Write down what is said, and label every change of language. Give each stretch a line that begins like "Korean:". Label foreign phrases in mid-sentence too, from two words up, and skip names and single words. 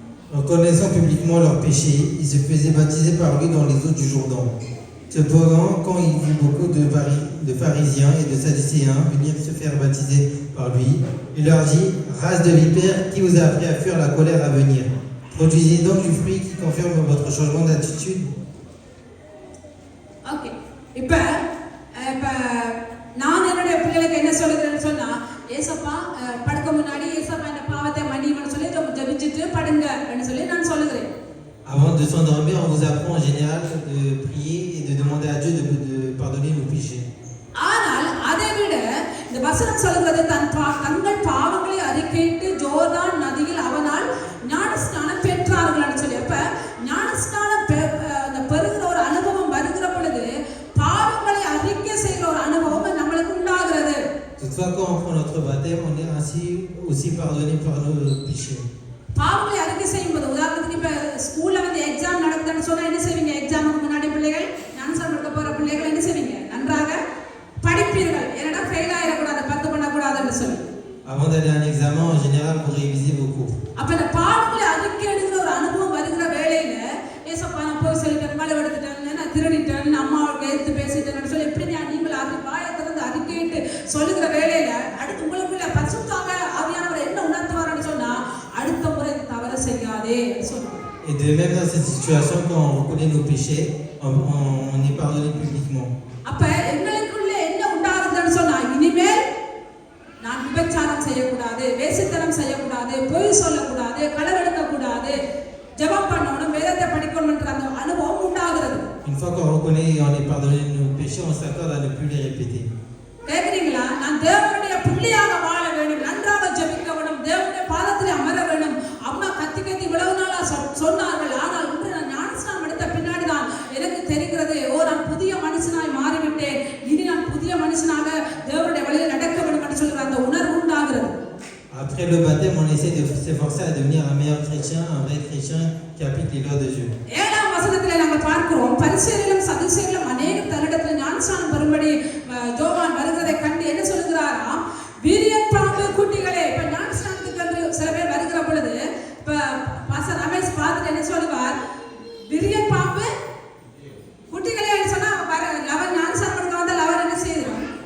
French: En connaissant publiquement leurs péchés, ils se faisaient baptiser par lui dans les eaux du Jourdain. Cependant, quand il vit beaucoup de pharisiens et de sadducéens venir se faire baptiser par lui, il leur dit: Race de vipères, qui vous a appris à fuir la colère à venir? Produisez donc du fruit qui confirme votre changement d'attitude.
Tamil: ஓகே இப்போ இப்போ நான் என்னுடைய பிள்ளைகளுக்கு என்ன சொல்லுகிறேன்னு சொன்னா, ஏசப்பா படுக்க முன்னாடி ஏசப்பா இந்த பாவத்தை மன்னியும்னு சொல்லி ஜெபிச்சுட்டு படுங்கன்னு சொல்லி நான் சொல்லுகிறேன்.
French: Avant de s'endormir, on vous apprend en général de prier et de demander à Dieu de pardonner nos péchés.
Tamil: ஆனால் அதை விட இந்த வசனம் சொல்கிறது தங்கள் பாவங்களை அறிக்கையிட்டு ஜோர்தான் நதியில் அவனால் ஞானஸ்நானம் பெற்றார்கள்னு சொல்லி. அப்ப ஞானஸ்நானம் பெறுகிற ஒரு அனுபவம் வருகிற பொழுது பாவங்களை அறிக்கை செய்கிற ஒரு அனுபவம் நம்மளுக்கு உண்டாகிறது.
French: Toutefois, quand on prend notre baptême, on est ainsi aussi pardonné par nos péchés.
Tamil: பாவங்களை அறிக்கை செய்யும்போது, உதாரணத்துக்கு இப்ப ஸ்கூல்ல வந்து எக்ஸாம் நடக்குதுன்னு சொன்னா என்ன செய்வீங்க? எக்ஸாமுக்கு முன்னாடி பிள்ளைகள், ஞானஸ்நானம் எடுக்க போற பிள்ளைகள் என்ன செய்வீங்க? நன்றாக படிப்பீர்கள். ஏன்னா ஃபெயில் ஆயிடக்கூடாது, பத்து பண்ணக்கூடாதுன்னு சொல்லி.
French: Avant d'aller à un examen, en général, vous révisez vos cours.
Tamil: அப்ப இந்த பாவங்களை அறிக்கை எடுக்கிற ஒரு அனுபவம் வருகிற வேளையில, ஏசப்பா நான் போய் சொல்லிட்டேன், மழை எடுத்துட்டேன், நான் திருடிட்டேன், அம்மாவுக்கு எடுத்து பேசிட்டேன்னு சொல்லி இப்படி நீங்கள் வாயை திறந்து அறிக்கையிட்டு சொல்லுகிற வேளையில அடுத்து உங்களுக்குள்ள பரிசுத்த ஆவியானவர் என்ன உணர்த்துவார்னு சொன்னா, அடுத்த முறை தவறு செய்யாதே சொல்லுவார்.
French: Et de même dans cette situation, quand on reconnaît nos péchés, on est pardonné publiquement.
Tamil: அப்ப எங்களுக்குள்ள என்ன உண்டாகுதுன்னு சொன்னா, இனிமேல் நான் விபச்சாரம் செய்யக்கூடாது, வேசித்தனம் செய்யக்கூடாது, பொய் சொல்லக்கூடாது, களவெடுக்க கூடாது, ஜெபம் பண்ணணும், வேதத்தை படிக்கணும்ன்ற அந்த அனுபவம் உண்டாகிறது.
French: Une fois qu'on reconnaît et on est pardonné de nos péchés, on s'accorde à ne plus les répéter.
Tamil: கேக்குறீங்களா? நான் தேவனுடைய பிள்ளையாக வாழ வேண்டும், நன்றாக ஜெபிக்க வேண்டும், தேவனுடைய பாதத்தில் அமர வேண்டும். அம்மா கத்தி கத்தி இவ்வளவு நாளா சொன்னார்கள். ஆனால் இன்று நான் ஞானஸ்நானம் எடுத்த பின்னாடி தான் எனக்கு தெரிகிறது, நான் புதிய மனுஷனாய் மாறிவிட்டேன், இனி நான் புதிய மனுஷனாக தேவனுடைய வழியில் நடக்க வேண்டும் என்று சொல்கிற அந்த உணர்வு உண்டாகிறது.
French: Après le baptême, on essaie de s'efforcer à devenir un meilleur chrétien, un vrai chrétien qui applique les lois de Dieu.
Tamil: 7ஆம் வசனத்திலே நாங்கள் பார்க்கிறோம், பரிசேயரிலும் சதுசேயரிலும் அநேக தன்னிடத்தில் ஞானஸ்நானம் பெறும்படி யோவான் வருகிறதை கண்டு என்ன சொல்லுகிறாராம்? வீரியன் பாம்பு குட்டிகளே. இப்ப ஞானஸ்நானத்துக்கு சில பேர் வருகிற பொழுது இப்ப பாஸ்டர் ரமேஷ் பார்த்துட்டு என்ன சொல்லுவார்? வீரியன் பாம்பு குட்டிகளே சொன்னா லவன் ஞானஸ்நானம் எடுக்க வந்தால் அவர் என்ன செய்யணும்?